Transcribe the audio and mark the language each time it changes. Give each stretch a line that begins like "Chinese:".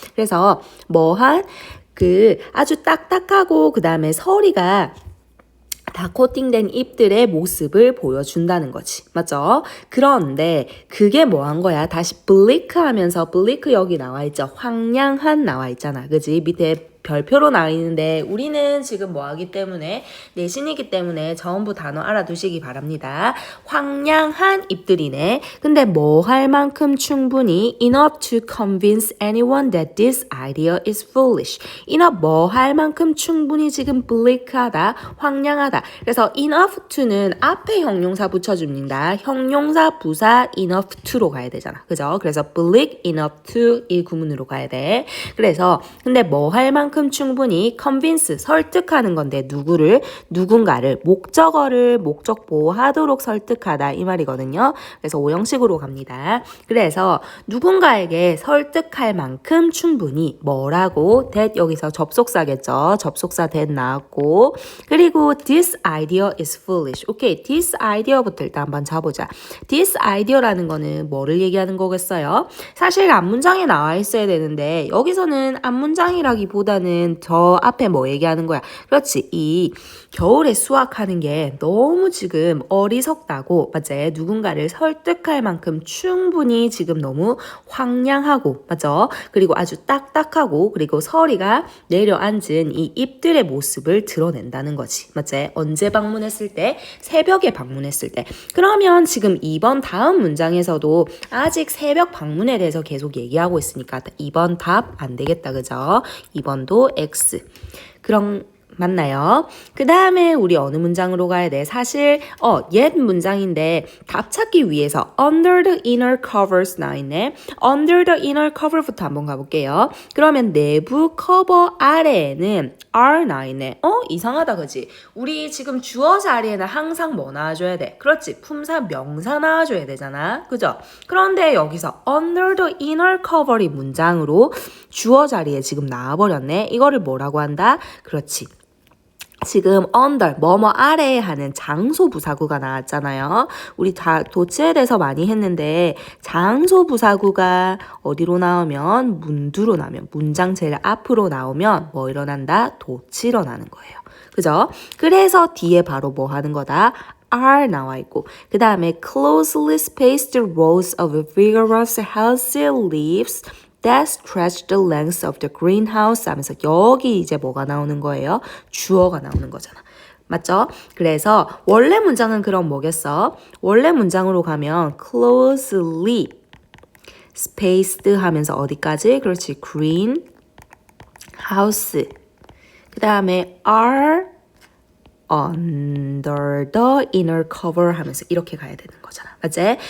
Korean: 그래서 뭐한 그 아주 딱딱하고 그 다음에 설이가 다 코팅된 잎들의 모습을 보여준다는 거지. 맞죠? 그런데 그게 뭐 한 거야? 다시 bleak 하면서 bleak 여기 나와 있죠. 황량한 나와 있잖아. 그지? 밑에 별표로 나와 있는데 우리는 지금 뭐 하기 때문에 내신이기 때문에 전부 단어 알아두시기 바랍니다. 황량한 잎들이네. 근데 뭐 할 만큼 충분히
English: enough to convince anyone that this idea is foolish.
Korean: enough 뭐 할 만큼 충분히 지금 bleak하다, 황량하다. 그래서 enough to는 앞에 형용사 붙여줍니다. 형용사 부사 enough to로 가야 되잖아. 그죠? 그래서 bleak enough to 이 구문으로 가야 돼. 그래서 근데 뭐 할 만큼 충분히 convince 설득하는 건데 누군가를 목적어를 목적보호하도록 설득하다 이 말이거든요. 그래서 오형식으로 갑니다. 그래서 누군가에게 설득할 만큼 충분히 뭐라고 that 여기서 접속사겠죠. 접속사 that 나왔고 그리고
English: this idea is foolish.
Korean: 오케이, this idea부터 일단 한번 잡아보자. this idea라는 거는 뭐를 얘기하는 거겠어요? 사실 앞문장에 나와 있어야 되는데 여기서는 앞문장이라기보다 있다는 저 앞에 뭐 얘기하는 거야? 그렇지. 이 겨울에 수학하는 게 너무 지금 어리석다고, 맞지? 누군가를 설득할 만큼 충분히 지금 너무 황량하고, 맞죠? 그리고 아주 딱딱하고, 그리고 서리가 내려앉은 이 잎들의 모습을 드러낸다는 거지. 맞지? 언제 방문했을 때? 새벽에 방문했을 때. 그러면 지금 2번 다음 문장에서도 아직 새벽 방문에 대해서 계속 얘기하고 있으니까 2번 답 안 되겠다. 그죠? 2번도 X. 그럼 맞나요? 그 다음에 우리 어느 문장으로 가야 돼? 사실 옛 문장인데 답 찾기 위해서 under the inner covers 나와 있네. under the inner cover부터 한번 가볼게요. 그러면 내부 커버 아래에는 are 나와 있네. 이상하다 그지? 우리 지금 주어 자리에는 항상 뭐 나와줘야 돼? 그렇지. 품사 명사 나와줘야 되잖아. 그죠? 그런데 여기서
English: under the inner cover
Korean: 이 문장으로 주어 자리에 지금 나와버렸네. 이거를 뭐라고 한다? 그렇지. 지금 under, 뭐뭐 아래에 하는 장소 부사구가 나왔잖아요. 우리 다 도치에 대해서 많이 했는데 장소 부사구가 어디로 나오면 문두로 나오면 문장 제일 앞으로 나오면 뭐 일어난다? 도치 일어나는 거예요. 그죠? 그래서 뒤에 바로 뭐 하는 거다?
English: are
Korean: 나와 있고 그 다음에
English: closely spaced rows of vigorous healthy leaves that stretch the length of the greenhouse
Korean: 하면서 여기 이제 뭐가 나오는 거예요? 주어가 나오는 거잖아. 맞죠? 그래서 원래 문장은 그럼 뭐겠어? 원래 문장으로 가면 closely spaced 하면서 어디까지? 그렇지. green house 그 다음에
English: are under the inner cover
Korean: 하면서 이렇게 가야 되는 거잖아. 맞지?